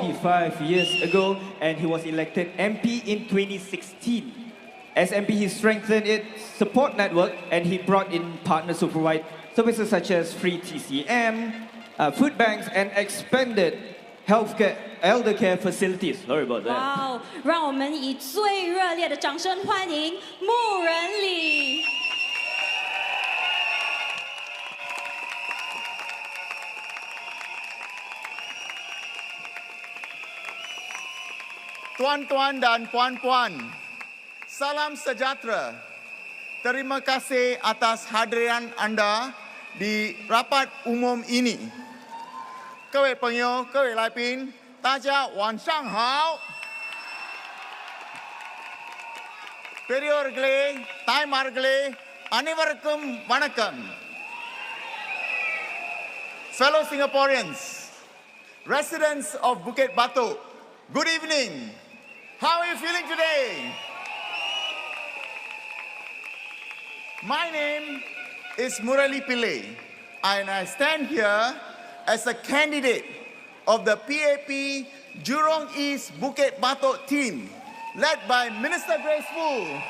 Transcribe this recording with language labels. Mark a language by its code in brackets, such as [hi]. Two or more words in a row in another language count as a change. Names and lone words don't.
[en] 25 years ago, and he was elected MP in 2016. As MP, he strengthened its support network, and he brought in partners to provide services such as free TCM, food banks, and expanded healthcare, elder care facilities. Sorry about that. Wow! [zh] 让我们以最热烈的掌声欢迎穆仁礼。 [ms] Tuan-tuan dan puan-puan, salam sejahtera. Terima kasih atas hadiran anda di rapat umum ini. [zh] 各位朋友、各位来宾，大家晚上好。 [ta] பெரியோர்களே, தாய்மார்களே, அனைவருக்கும் வணக்கம். [en] Fellow Singaporeans, residents of Bukit Batok, good evening. How are you feeling today? My name is Murali Pillai, and I stand here as a candidate of the PAP Jurong East Bukit Batok team, led by Minister Grace Fu.